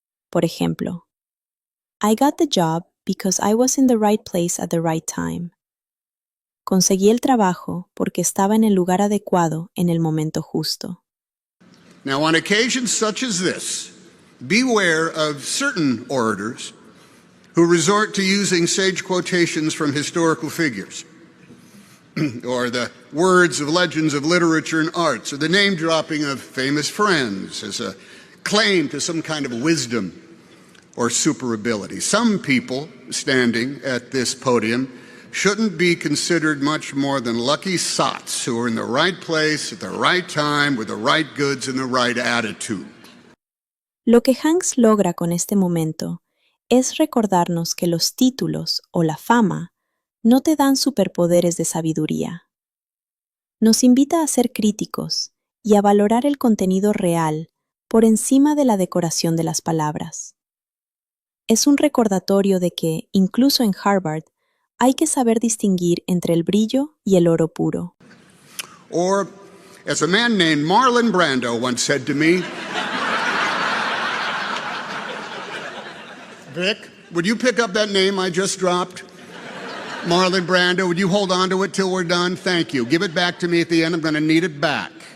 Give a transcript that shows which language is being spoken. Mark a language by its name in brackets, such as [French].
[Spanish] Por ejemplo, [English] I got the job because I was in the right place at the right time. [Spanish] Conseguí el trabajo porque estaba en el lugar adecuado en el momento justo. [English] Now, on occasions such as this, beware of certain orators who resort to using sage quotations from historical figures, or the words of legends of literature and arts, or the name-dropping of famous friends as a claim to some kind of wisdom or super ability. Some people standing at this podium shouldn't be considered much more than lucky sots who are in the right place at the right time with the right goods and the right attitude. [Spanish] Lo que Hanks logra con este momento es recordarnos que los títulos o la fama no te dan superpoderes de sabiduría. Nos invita a ser críticos y a valorar el contenido real por encima de la decoración de las palabras. Es un recordatorio de que, incluso en Harvard, hay que saber distinguir entre el brillo y el oro puro. [English] Or, as a man named Marlon Brando once said to me, Vic, would you pick up that name I just dropped? Marlon Brando, would you hold on to it till we're done? Thank you. Give it back to me at the end. I'm going to need it back.